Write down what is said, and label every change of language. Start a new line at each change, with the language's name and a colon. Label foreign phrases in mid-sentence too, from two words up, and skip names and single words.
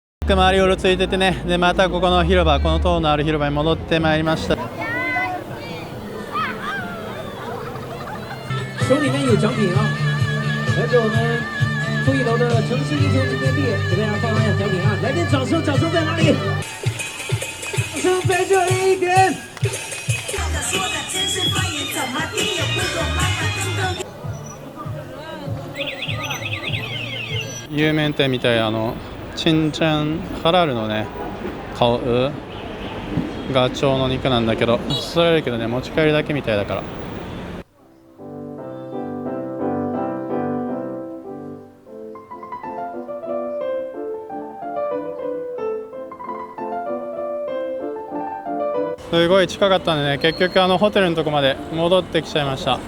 Japanese: く周りをうろついててね、でまたここの広場、この塔のある広場に戻ってまいりました。
Chinese: 手里面有奖品啊，来自我们负一楼的城市英雄纪念币，给大家发放一下奖品啊！来点掌声，掌声在哪里？掌声在这里一点。
Japanese: 有名店みたい、チンチャンハラルのね顔ガチョウの肉なんだけど、それだけどね、持ち帰りだけみたいだから。すごい近かったんでね、結局ホテルのとこまで戻ってきちゃいました。